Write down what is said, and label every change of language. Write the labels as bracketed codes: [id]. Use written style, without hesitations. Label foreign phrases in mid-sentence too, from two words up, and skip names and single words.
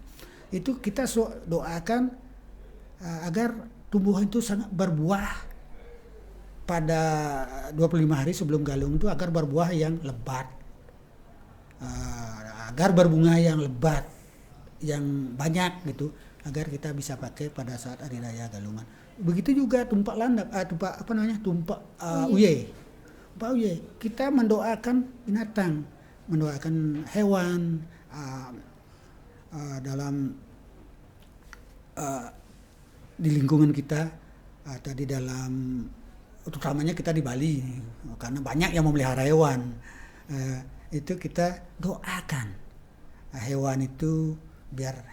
[id] Itu kita doakan agar tumbuhan itu sangat berbuah pada 25 hari sebelum galung itu, agar berbuah yang lebat, agar berbunga yang lebat, yang banyak gitu, agar kita bisa pakai pada saat hari raya Galungan. Begitu juga tumpak landak, tumpak uye. Tumpak uye, kita mendoakan binatang, mendoakan hewan dalam di lingkungan kita, atau di dalam, utamanya kita di Bali karena banyak yang memelihara hewan, itu kita doakan hewan itu biar